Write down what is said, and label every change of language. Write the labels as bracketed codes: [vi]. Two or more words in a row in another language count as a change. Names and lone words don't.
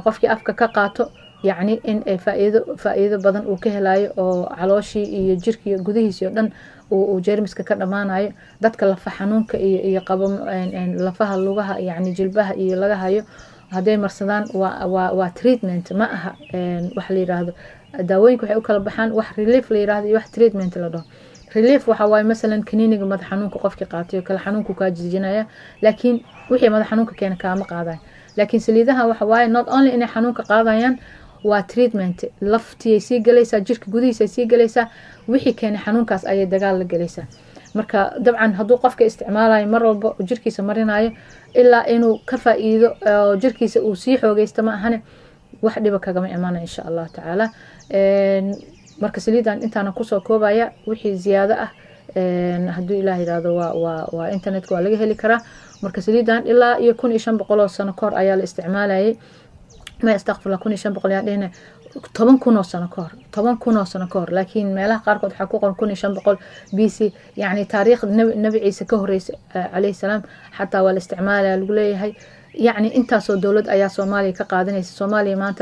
[so] qofkii afka ka qaato yacni in ay faa'iido badan uu ka helayo oo calooshii iyo jirkii gudihiisii oo dhan uu jeermiska ka dhammaanayo dadka lafa xanuunka iyo qabo lafaha lugaha yacni jilbaha iyo laga hayo hadday marsadaan waa treatment ma aha wax la yiraahdo daawooyinka waxay u kala baxaan wax relief la yiraahdo iyo wax treatment la dhaho relief waxa waaye masalan kaniiniga madax xanuunka qofkii qaatay oo kale xanuunku kaa jijinaya laakiin wixii madax xanuunka keena kaama qaadayo laakiin saliidaha waxa waaye [en] not only [so] inay xanuunka qaadayaan waa treatment laftiyay sii galaysaa jirka gudihiisa ay sii galaysaa wixii keenay xanuunkaas ayay dagaal la galaysaa marka dabcan hadduu qofka isticmaalayo mar walba jirkiisa marinayo ilaa inuu ka faa'iido oo jirkiisa uu sii xoogaysto ma ahane wax dhiba kagama imaana [ar] إن شاء الله تعالى [so] marka saliidan intaana kusoo koobaya wixii ziyaado ah hadduu ilaah yidhaahdo waa internetka waa laga heli karaa marka saliidan ilaa iyo 1500 sano kahor ayaa la isticmaalayay [ar] ما استغفر الله [so] 1500 yaan dhehna toban kun oo sano ka hor laakiin meelaha qaarkood waxaa ku qoran 1500 BC yani taariikh nabi ciise ka horeysa [ar] عليه السلام [so] xataa waa la isticmaalaya lagu leeyahay يعني intaasoo dowlad ayaa Soomaaliya ka qaadanaysa Soomaaliya maanta